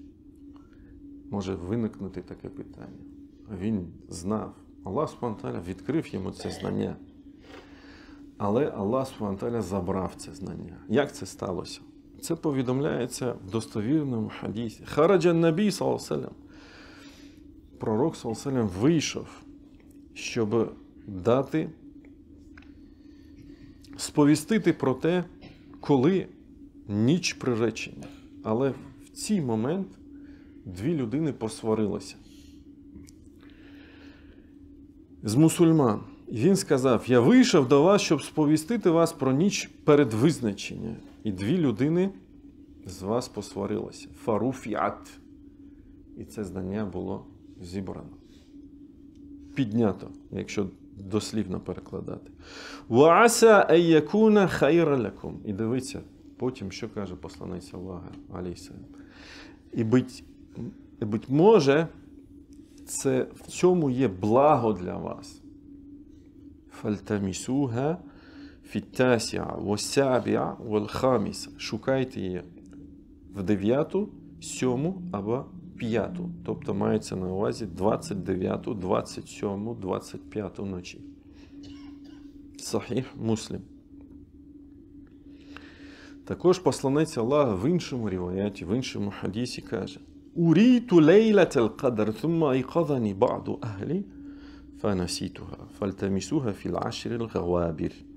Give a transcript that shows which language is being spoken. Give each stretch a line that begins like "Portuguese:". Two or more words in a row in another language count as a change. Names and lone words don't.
Ukrainian: Може виникнути таке питання. Він знав. Аллах
Arabic: سبحانه وتعالى
Ukrainian: відкрив йому це знання. Але Аллах
Arabic: سبحانه وتعالى
Ukrainian: забрав це знання. Як це сталося? Це повідомляється в достовірному хадісі.
Arabic: خرج النبي, صلى الله عليه وسلم. Пророк, صلى الله عليه وسلم,
Ukrainian: вийшов, щоб сповістити про те, коли ніч приречення. Але в цей момент 2 людини посварилися з мусульман. Він сказав: «Я вийшов до вас, щоб сповістити вас про ніч перед визначенням». І 2 людини з вас посварилися.
Arabic: Фаруфіат.
Ukrainian: і це знання було зібрано. Піднято, якщо дослівно перекладати.
Arabic: وَعَسَىٰ أَن يَكُونَ خَيْرًا لَكُمْ.
Ukrainian: І дивіться, потім, що каже посланець Аллаха, алейхіссалям. І буть може, це в цьому є благо для вас.
Arabic: فَالْتَمِسُوهَا فِي التَّاسِعَةِ وَالسَّابِعَةِ وَالْخَامِسَةِ.
Ukrainian: Шукайте її в 9-ту, 7-му або 5-ту. Тобто мається на увазі 29-ту, 27-му, 25-ту ночі. Сахіх Муслим. Також посланець Аллаха в іншому ріваяті, в іншому хадісі каже:
Arabic: «أريت ليلة القدر ثم أيقظني بعض أهلي فنسيتها فالتمسوها في العشر الغوابر».